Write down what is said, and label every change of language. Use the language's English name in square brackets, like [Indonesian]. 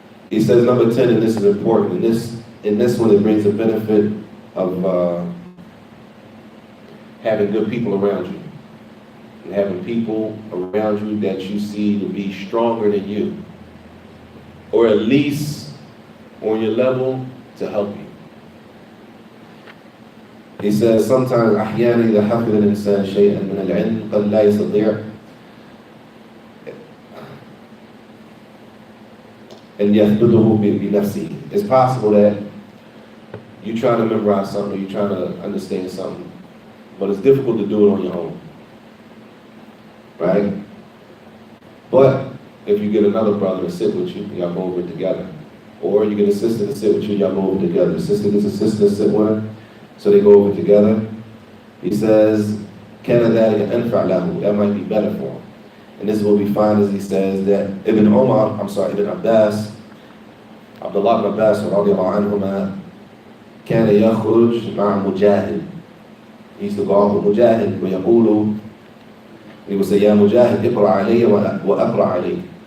[English] He says number 10, and this is important, in this one it brings the benefit of having good people around you. And having people around you that you see to be stronger than you. Or at least on your level to help you. He says sometimes [Arabic] أحيانا إذا حفظ الإنسان شيئا من العلم قد لا يستطيع أن يثبته بنفسه. [English] It's possible that you're trying to memorize something, or you're trying to understand something, but it's difficult to do it on your own, right? But if you get another brother to sit with you, y'all go over it together, or you get a sister to sit with you, y'all go over it together. The sister gets a sister to sit with her. So they go over together. He says, [Arabic] كَانَ ذَلِكَ أَنْفَعْ لَهُ. [English] That might be better for him. And this is what we find as he says that Ibn Abbas, Abdullah ibn Abbas رضي الله عنهما, [Arabic] كان يخرج مع مجاهد. [English] He used to go out with Mujahid [Arabic] ويقول, [English] he would say, [Arabic] يا مجاهد اقرأ علي وأقرأ عليك.